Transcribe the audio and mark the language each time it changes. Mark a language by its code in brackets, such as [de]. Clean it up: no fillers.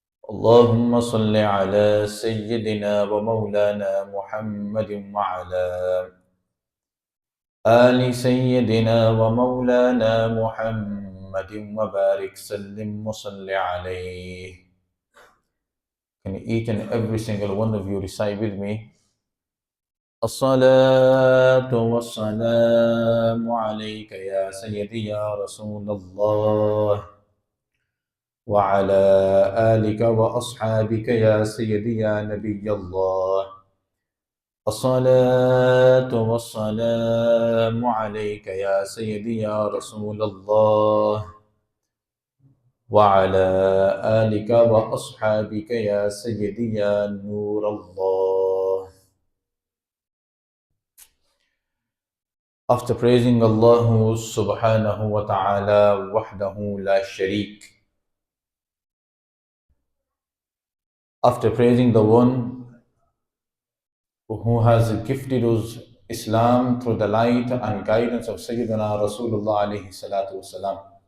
[ar] اللهم صل على سيدنا ومولانا محمد وعلى آل سيدنا ومولانا محمد وبارك سلم وصل عليه. [en] Can each and every single one of you recite with me? [ar] الصلاة والسلام عليك يا سيدي يا رسول الله وعلى آلك وأصحابك يا سيدي يا نبي الله. الصلاة والسلام عليك يا سيدي يا رسول الله وعلى آلك وأصحابك يا سيدي يا نور الله. [en] After praising Allah subhanahu wa ta'ala wahdahu la sharik, after praising the one who has gifted us Islam through the light and guidance of Sayyidina Rasulullah alayhi salatu wasalam,